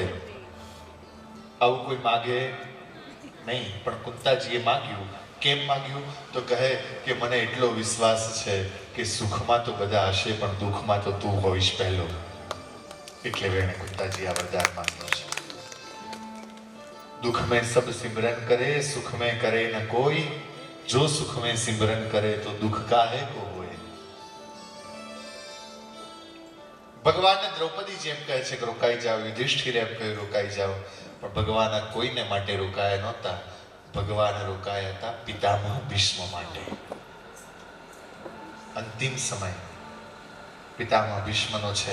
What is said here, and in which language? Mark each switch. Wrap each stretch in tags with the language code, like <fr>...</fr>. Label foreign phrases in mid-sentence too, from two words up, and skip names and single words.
<gu>આવું કોઈ માગે નહીં, પણ કુંતાજીએ માંગ્યું. કેમ માંગ્યું? તો કહે કે મને એટલો વિશ્વાસ છે કે સુખમાં તો બધા હશે પણ દુઃખમાં તો તું હોઈશ પહેલો. એટલે વેણે કુંતાજી આ વરદાન માંગ્યું છે.</gu> <hi>दुख में सब सिमरन करे, सुख में करे न कोई, जो सुख में सिमरन करे तो दुख काहे को होए.</hi> <gu>ભગવાન દ્રૌપદી જેમ કહે છે કે રોકાઈ જાઓ, યુધિષ્ઠિર એમ કહે રોકાઈ જાઓ, પણ ભગવાન કોઈને માટે રોકાયા નહોતા. ભગવાન રોકાયા હતા પિતામહ ભીષ્મ માટે. અંતિમ સમય પિતામહ ભીષ્મનો છે.</gu>